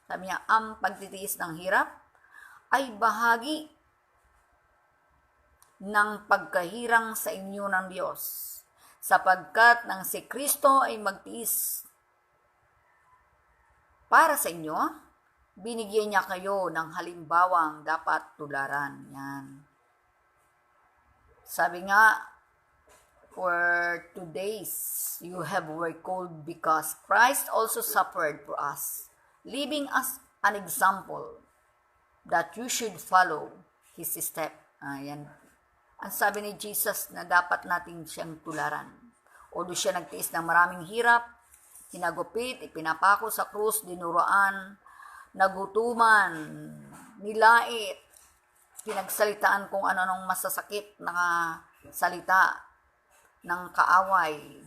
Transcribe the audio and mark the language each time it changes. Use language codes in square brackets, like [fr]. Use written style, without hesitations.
[tl] Sabi niya, ang pagtitiis ng hirap ay bahagi ng pagkahirang sa inyo ng Diyos, sapagkat nang si Kristo ay magtiis para sa inyo, binigyan niya kayo ng halimbawang dapat tularan. Yan. Sabi nga, [en] for 2 days you were called because Christ also suffered for us, leaving us an example that you should follow his step. [tl] Yan. Ang sabi ni Jesus na dapat natin siyang tularan. Although siya nagtiis ng maraming hirap, hinagupit, ipinapako sa krus, dinuroan, nagutuman, nilait, pinagsalitaan kung ano-anong masasakit na salita ng kaaway.